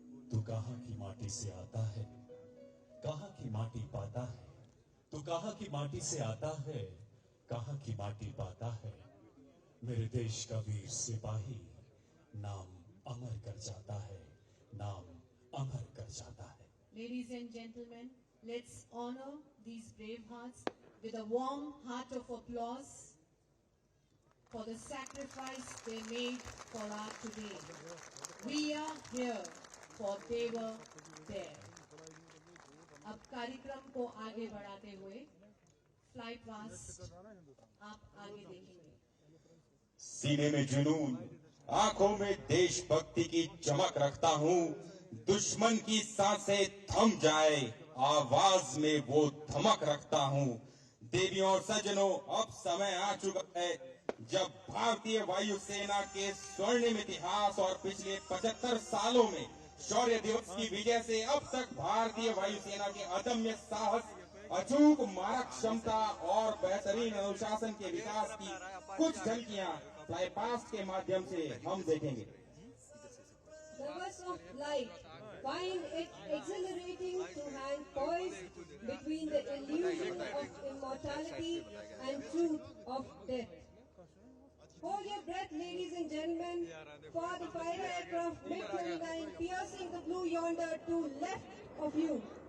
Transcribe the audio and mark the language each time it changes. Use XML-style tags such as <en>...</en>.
<hi>तू कहाँ की माटी से आता है, कहाँ की माटी पाता है। तू कहाँ की माटी से आता है, कहाँ की माटी पाता है। मेरे देश का वीर सिपाही नाम अमर कर जाता है, नाम अमर कर जाता है।</hi> <en>Ladies and gentlemen, let's honor these brave hearts with a warm heart of applause for the sacrifice they made for our today. We are here for they were there.</en> <hi>अब कार्यक्रम को आगे बढ़ाते हुए फ्लाई पास्ट आप आगे देखेंगे। सीने में जुनून, आंखों में देशभक्ति की चमक रखता हूँ। दुश्मन की सांसें थम जाए, आवाज में वो धमक रखता हूँ। देवियों और सज्जनों, अब समय आ चुका है जब भारतीय वायुसेना के स्वर्णिम इतिहास और पिछले 75 सालों में शौर्य दिवस की विजय से अब तक भारतीय वायुसेना के अदम्य साहस, अचूक मारक क्षमता और बेहतरीन अनुशासन के विकास की कुछ झलकियां फ्लाई पास्ट के माध्यम से हम देखेंगे।</hi> <en>Lovers of light find it exhilarating to hang poised between the illusion of immortality and truth of death. Hold your breath, ladies and gentlemen, for the fighter aircraft MiG-29 piercing the blue yonder to left of you.</en>